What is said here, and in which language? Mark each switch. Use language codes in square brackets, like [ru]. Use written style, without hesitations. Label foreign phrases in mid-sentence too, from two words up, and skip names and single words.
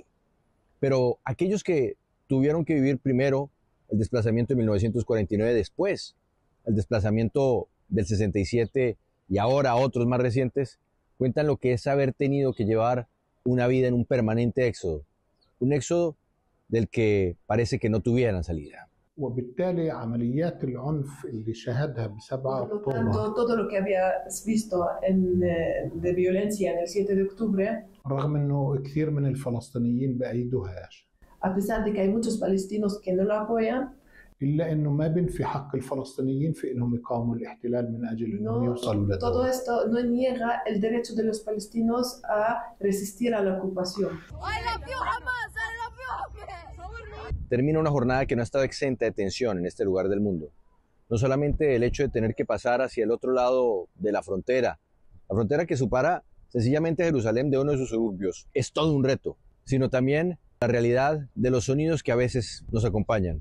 [es] Pero aquellos que tuvieron que vivir primero el desplazamiento de 1949, después el desplazamiento del 67 y ahora otros más recientes, cuentan lo que es haber tenido que llevar una vida en un permanente éxodo. Un éxodo del que parece que no tuvieran salida. [ar] وبالتالي عمليات العنف اللي شهدها ب7 أكتوبر [es] todo lo que habías visto de violencia en el 7 de octubre, [ar] رغم انه كثير من الفلسطينيين بأيدوهاش [es] a pesar de que hay muchos palestinos que no lo apoyan, [ar] إلا إنه ما بنفي حق الفلسطينيين في إنهم يقاوموا الاحتلال من أجل إنهم يوصلوا todo للدولة. [es] esto no niega el derecho de los palestinos a resistir a la ocupación. Termina una jornada que no ha estado exenta de tensión en este lugar del mundo. No solamente el hecho de tener que pasar hacia el otro lado de la frontera que separa sencillamente Jerusalén de uno de sus suburbios, es todo un reto, sino también la realidad de los sonidos que a veces nos acompañan.